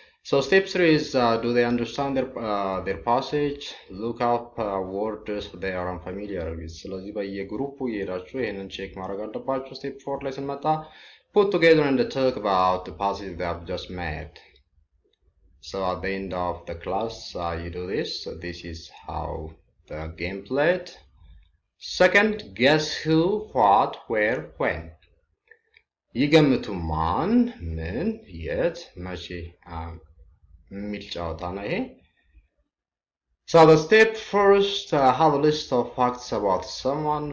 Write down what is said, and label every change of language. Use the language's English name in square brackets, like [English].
[English] So step 3 is do they understand their passage? Look up words they are unfamiliar with. [Amharic] ስለዚህ በየግሩፑ እየሄዳችሁ ይሄንን ቼክ ማድረግ አለባችሁ. [English] Step 4 [Amharic] ላይ ስንመጣ [English] put together and talk about the passage they have just made. So at the end of the class you do this. So this is how the game played. Second, guess who, what, where, when. [Amharic] ይገምቱ ማን ምን የት መቼ የሚል ጨዋታ ነው ይሄ. [English] So the step first, have a list of facts about someone.